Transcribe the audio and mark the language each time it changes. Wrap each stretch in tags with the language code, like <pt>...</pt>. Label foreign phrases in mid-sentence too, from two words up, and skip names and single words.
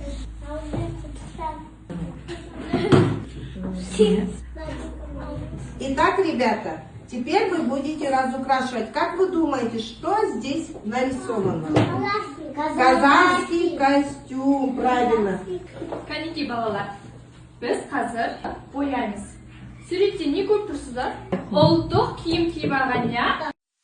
<ru>Итак, ребята, теперь вы будете разукрашивать. Как вы думаете, что здесь нарисовано? Казахский костюм, правильно.</ru> <kk>Кәнеки балалар, біз қазір бояймыз. Суретте не көріп тұрсыздар? Ұлттық киім киіп алған, я?</kk>